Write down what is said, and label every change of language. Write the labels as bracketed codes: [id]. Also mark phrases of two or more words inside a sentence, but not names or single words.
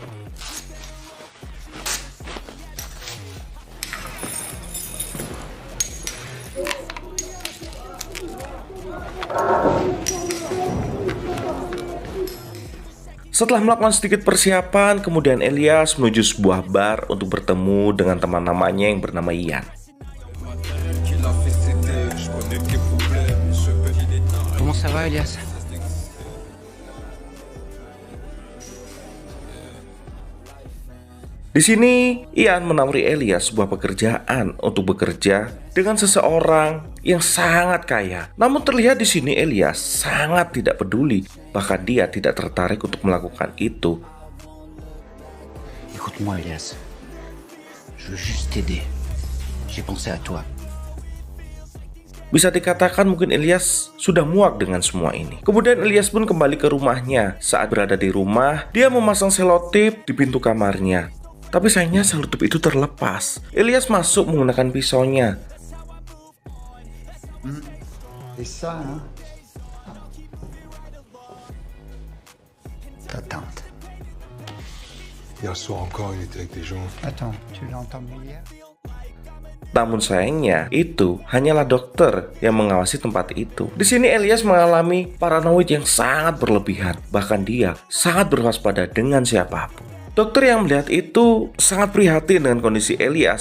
[id] Setelah melakukan sedikit persiapan, kemudian Elias menuju sebuah bar untuk bertemu dengan teman namanya yang bernama Ian. [fr] Comment ça va, Elias? [id] Di sini, Ian menawari Elias sebuah pekerjaan untuk bekerja dengan seseorang yang sangat kaya. Namun terlihat di sini Elias sangat tidak peduli, bahkan dia tidak tertarik untuk melakukan itu. [fr] Écoute-moi, Elias. Je veux juste t'aider. J'ai pensé à toi. [id] Bisa dikatakan mungkin Elias sudah muak dengan semua ini. Kemudian Elias pun kembali ke rumahnya. Saat berada di rumah, dia memasang selotip di pintu kamarnya. Tapi sayangnya selotip itu terlepas. Elias masuk menggunakan pisaunya. [fr] C'est ça, hein? Ta tante. Hier soir encore, il était avec des gens. Attends, tu l'as entendu hier? [id] Namun sayangnya, itu hanyalah dokter yang mengawasi tempat itu. Di sini Elias mengalami paranoid yang sangat berlebihan. Bahkan dia sangat berwaspada dengan siapapun. Dokter yang melihat itu sangat prihatin dengan kondisi Elias.